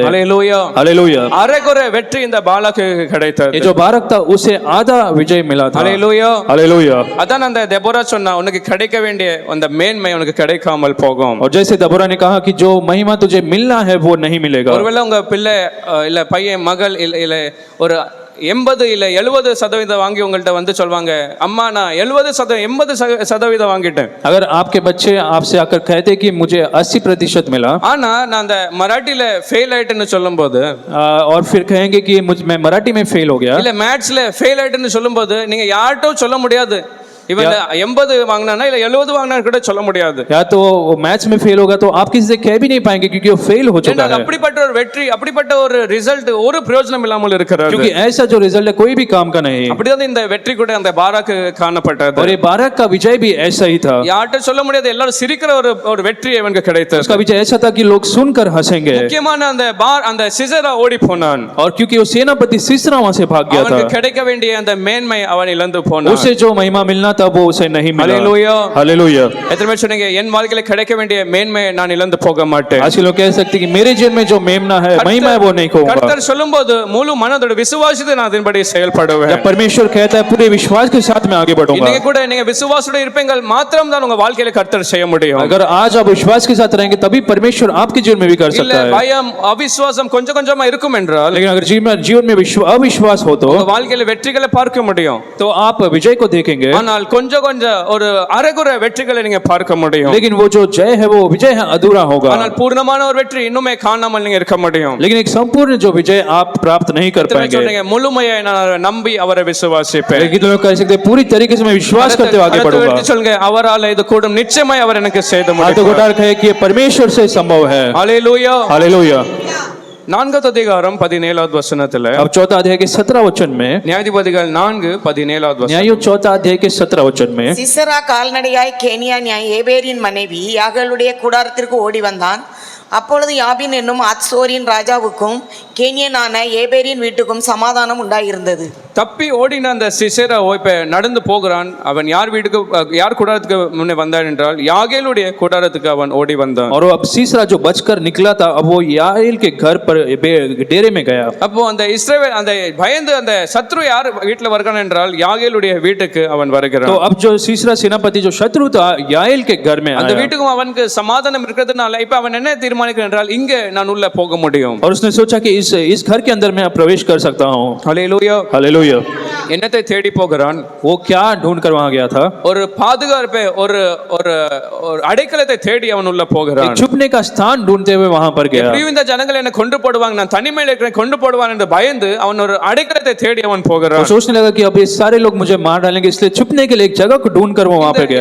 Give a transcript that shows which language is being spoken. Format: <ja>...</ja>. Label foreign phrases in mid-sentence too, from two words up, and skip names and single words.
<hi>हालेलुया हालेलुया.</hi> <ta>அரைகுறை வெற்றி இந்த பாலாக்கு கிடைத்தது.</ta> <hi>ये जो बारक था उसे आधा विजय मिला था. हालेलुया हालेलुया.</hi> <ta>அதான் அந்த தெபோரா சொன்னா உனக்கு கிடைக்க வேண்டிய அந்த மேன்மை உனக்கு கிடைக்காமல் போகும்.</ta> <hi>और जैसे दबोरा ने कहा कि जो महिमा तुझे मिलना है वो नहीं मिलेगा.</hi> <ta>ஒருவேளை உங்க பிள்ளை இல்ல பையன் மகள் இல்ல ஒரு 80 இல்ல 70% வாங்கி உங்கள்ட்ட வந்து சொல்வாங்க, அம்மா நான் 80% வாங்கிட்டேன்.</ta> <hi>अगर आपके बच्चे आपसे आकर कहते कि मुझे 80% मिला,</hi> <ta>ஆனா நான் அந்த மராட்டில ஃபெயில் ஆயிட்டேன்னு சொல்லும்போது</ta> <hi>और फिर कहेंगे कि मैं मराठी में फेल हो गया,</hi> <ta>இல்ல மேத்ஸ்ல ஃபெயில் ஆயிட்டேன்னு சொல்லும்போது நீங்க யார்ட்டும் சொல்ல முடியாது இவன் 80 வாங்கினானா இல்ல 70 வாங்கினா கூட சொல்ல முடியாது.</ta> <hi>या तो वो मैथ्स में फेल होगा तो आप किसी से कह भी नहीं पाएंगे क्योंकि वो फेल हो चुका है.</hi> <ta>அப்படிப்பட்ட ஒரு வெற்றி அப்படிப்பட்ட ஒரு ரிசல்ட் ஒரு பிரயோஜனம் இல்லாமல் இருக்கிறது.</ta> <hi>क्योंकि ऐसा जो रिजल्ट है कोई भी काम का नहीं.</hi> <ta>அப்படிதான் இந்த வெற்றி கூட அந்த பாராக்கு காணப்பட்டது.</ta> <hi>और ये बारक का विजय भी ऐसा ही था.</hi> <ta>யார்ட்ட சொல்ல முடியாது, எல்லாரும் சிரிக்கிற ஒரு வெற்றி இவனுக்கு கிடைத்தது.</ta> <hi>उसका विजय ऐसा था कि लोग सुनकर हंसेंगे.</hi> <ta>முக்கியமான அந்த சிசேரா ஓடி போனான்.</ta> <hi>और क्योंकि वो सेनापति सीसरा वहां से भाग गया था,</hi> <ta>அவனுக்கு கிடைக்க வேண்டிய அந்த மேன்மை அவன் இழந்து போனான்.</ta> <hi>उसे जो महिमा मिलना था वो उसे नहीं मिला. हालेलुया. हालेलुया.</hi> <ta>எத்தனை பேர் சொன்னீங்க என் வாழ்க்கையில கிடைக்க வேண்டிய மேன்மையை நான் இழந்து போக மாட்டேன்?</ta> <hi>आज के लोग कह सकते हैं कि मेरे जीवन में जो मेमना है महिमा है वो नहीं खोऊंगा.</hi> <ta>கர்த்தர் சொல்லும்போது முழு மனதோட விசுவாசத்தை நான் அதன்படி செயல்படுவேன்.</ta> <hi>जब परमेश्वर कहता है पूरे विश्वास के साथ मैं आगे बढ़ूंगा.</hi> <ta>இன்னைக்கு கூட நீங்க விசுவாசத்தோட இருப்பீங்க மாத்திரம் தான் உங்க வாழ்க்கையில கர்த்தர் செய்ய முடியும்.</ta> <hi>अगर आज आप विश्वास के साथ रहेंगे तभी परमेश्वर आपके जीवन में भी कर</hi> <ta>இல்ல</ta> <hi>सकता है.</hi> <ta>பயம் அவிசுவாசம் கொஞ்சம் கொஞ்சமா இருக்கும் என்றால்,</ta> <hi>लेकिन अगर जीवन में अविश्वास हो तो</hi> <ta>உங்க வாழ்க்கையில வெற்றிகளை பார்க்க முடியும்.</ta> <hi>तो आप विजय को देखेंगे,</hi> <ta>ஆனால் கொஞ்சம் ஒரு அரைகுறை வெற்றிகளை நீங்க பார்க்க முடியும்.</ta> <hi>लेकिन वो जो जय है वो विजय है अधूरा होगा.</hi> <ta>ஆனால் பூர்ணமான ஒரு வெற்றி இன்னுமே காணாமல் நீங்க இருக்க முடியும்.</ta> <hi>लेकिन एक संपूर्ण जो विजय आप प्राप्त नहीं कर पाएंगे.</hi> <ta>சொல்றீங்க முழுமையை நான் நம்பி அவரை விசுவாசிப்பேன்.</ta> <hi>लेकिन लोग कह सकते हैं पूरी तरीके से मैं विश्वास करते हुए आगे बढ़ूंगा.</hi> <ta>சொல்லுங்க அவரால் இது கூடும், நிச்சயமாய் அவர் எனக்கு செய்து</ta> <hi>हाथों को</hi> <ta>முடிப்பார்.</ta> <hi>उठाकर कहे कि ये परमेश्वर से संभव है. हालेलुया. हालेलुया.</hi> <ta>4வது அதிகாரம் 17வது வசனத்துல,</ta> <hi>अब 4 अध्याय के 17 वचन में,</hi> <ta>நியாயாதிபதிகள் 4:17வது வசனம்,</ta> <hi>न्यायों 4 अध्याय के 17 वचन में,</hi> <ta>சிசரா கால்நடையாய் கேனியா ஏபேரின் மனைவி யாகளுடைய கூடாரத்திற்கு ஓடி வந்தான். அப்பொழுது யாபின் என்னும் ஆத்சோரின் ராஜாவுக்கும் கேனியனான ஏபேரின் வீட்டுக்கும் சமாதானம் உண்டாயிருந்தது. தப்பி ஓடின அந்த சிசேரா இப்ப நடந்து போகிறான். அவன் யார் வீட்டுக்கு யார் கூடாரத்துக்கு முன்னே வந்தான் என்றால் யாகேலுடைய கூடாரத்துக்கு அவன் ஓடி வந்தான்.</ta> <hi>और अब सीसरा जो बचकर निकला था अब वो याएल के घर पर डेरे में गया.</hi> <ta>அப்போ அந்த இஸ்ரவேல் அந்த பயந்து அந்த சத்ரு யார் வீட்டுல வருகிறான் என்றால் யாகேலுடைய வீட்டுக்கு அவன் வருகிறான்.</ta> <hi>तो अब जो सीसरा सेनापति जो शत्रु था याएल के घर में</hi> <ta>அந்த</ta> <hi>आया.</hi> <ta>வீட்டுக்கும் அவனுக்கு சமாதானம் இருக்கிறதுனால இப்ப அவன் என்ன தீர்மானிக்கிறேன் என்றால் இங்கே நான் உள்ள போக முடியும்.</ta> <hi>और उसने सोचा कि इस घर के अंदर मैं प्रवेश कर सकता हूँ.</hi> <ta>ஹல்லேலூயா.</ta> <hi>हालेलुया.</hi> <ta>என்னத்தை தேடி போகிறான்?</ta> <hi>वो क्या ढूंढ कर वहां गया था?</hi> <ta>ஒரு பாதுகாப்பை ஒரு ஒரு ஒரு அடைக்கலத்தை தேடி அவன் உள்ள போகிறான்.</ta> <hi>एक छुपने का स्थान ढूंढते हुए वहां पर गया.</hi> <ta>எப்படியும் இந்த ஜனங்கள் என்ன கொண்டு போடுவாங்க, நான் தனிமையில் இருக்கிறேன், கொண்டு போடுவான் என்று பயந்து அவன் ஒரு அடைக்கலத்தை தேடி அவன்</ta> <hi>वो</hi> <ta>போகிறான்.</ta> <hi>सोचने लगा कि अब ये सारे लोग मुझे मार डालेंगे, इसलिए छुपने के लिए एक जगह को ढूंढ कर वो वहां पर गया.</hi>